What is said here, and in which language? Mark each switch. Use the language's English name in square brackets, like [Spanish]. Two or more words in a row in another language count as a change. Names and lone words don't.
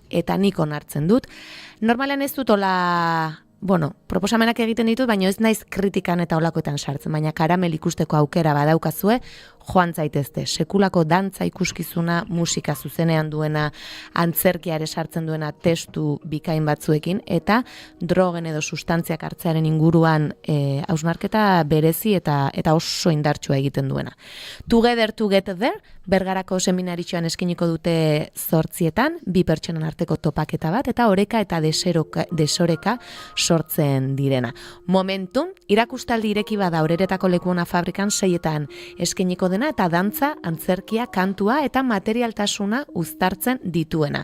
[Basque] Eta nik onartzen dut, normalean ez dut proposamenak egiten ditut, baina ez naiz kritikan eta olakoetan sartzen, baina Karamel ikusteko aukera badaukazue, joan zaitezte, sekulako dantza ikuskizuna, musika zuzenean duena, antzerkia ere sartzen duena testu bikain batzuekin, eta drogen edo sustantziak hartzearen inguruan hausnarketa berezi eta oso indartsua egiten duena. [English] Together to get there, [Basque] Bergarako seminaritxoan eskiniko dute 8:00, 2 pertsonan arteko topaketa bat, eta oreka eta desoreka sortzen direna. Momentum, irakustaldi ireki bada Oreretako Lekuona fabrikan 6etan eskiniko dena, eta dantza, antzerkia, kantua eta materialtasuna uztartzen dituena.